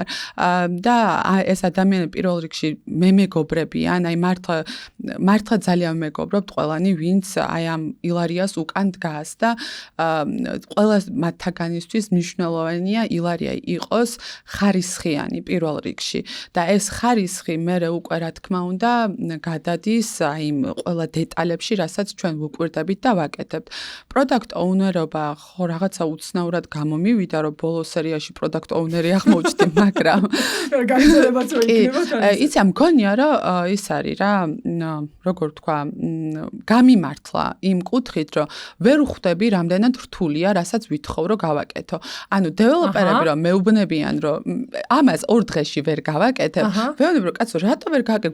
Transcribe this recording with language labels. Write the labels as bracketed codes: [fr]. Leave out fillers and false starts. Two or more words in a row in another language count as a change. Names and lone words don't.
[ka] და ეს ადამიანები პირველ რიგში მე მეგობრებიან, აი მართლა ძალიან მეგობრობთ ყველანი, ვინც აი ამ ილარიას უკან დგას და ყველა მათთაგანისთვის მნიშვნელოვანია ილარია იყოს ხარისხიანი პირველ რიგში. და ეს ხარისხი მერე უკვე რა თქმა უნდა გადადის აი ყველა დეტალებში, რასაც ჩვენ ვუკვირდებით და ვაკეთებთ. [en] Product owner- [ka] ობა ხო რაღაცა უცნაურად გამომივიდა, რომ ბოლო სერიაში [en] product owner- [ka] ი აღმოჩნდი, მაგრამ გაგზელებაც რო იქნება. იცი, მგონია, რომ ის არის რა, როგორ ვთქვა, გამიმართლა იმ კუთხით, რომ ვერ ვხვდები რამდენად რთულია, რასაც ვითხოვ, რომ გავაკეთო. ანუ დეველოპერები რომ მეუბნებიან, რომ ამას 2 დღეში ვერ გავაკეთებ, ვეუბნები, რომ კაცო, რატო ვერ გავაკეთებ?